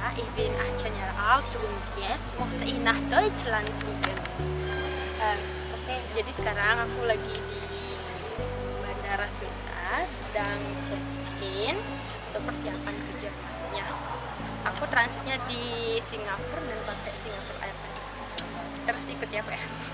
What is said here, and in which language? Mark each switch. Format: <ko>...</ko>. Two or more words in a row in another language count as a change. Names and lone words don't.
<de>bin 18 Jahre alt und jetzt möchte ich nach Deutschland fliegen.</de> <id>Oke, jadi sekarang aku lagi di Bandara Sunda, sedang check-in untuk persiapan ke Jermannya. Aku transitnya di Singapura dan pakai Singapore Airlines. Terus ikuti aku ya.</id>